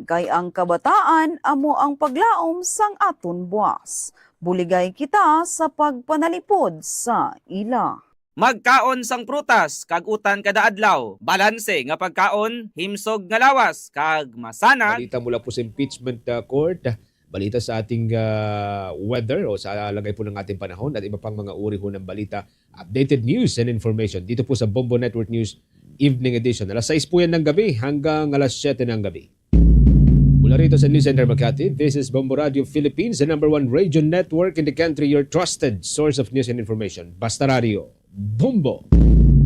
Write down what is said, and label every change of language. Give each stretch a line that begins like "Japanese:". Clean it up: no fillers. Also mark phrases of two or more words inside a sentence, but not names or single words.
Hiligaynon: Kay ang kabataan amo ang paglaom sang aton buwas. Buligay kita sa pagpanalipod sa ila. Magkaon sang prutas kag utan kada adlaw. Balanse nga pagkaon, himsog nga lawas kag masanag.
Filipino: Balita mula po sa
English: impeachment court.
Filipino: Balita sa ating weather o sa lagay po ng ating panahon at iba pang mga uri po ng balita.
English: Updated news and information
Filipino: dito po sa
English: Bombo Network News evening edition.
Filipino: Alas 6 po yan ng gabi hanggang alas 7 ng gabi. Mula rito sa News Center Makati,
English: this is Bombo Radio Philippines, the #1 radio network in the country, your trusted source of news and information.
Filipino: Basta Radio, Bombo!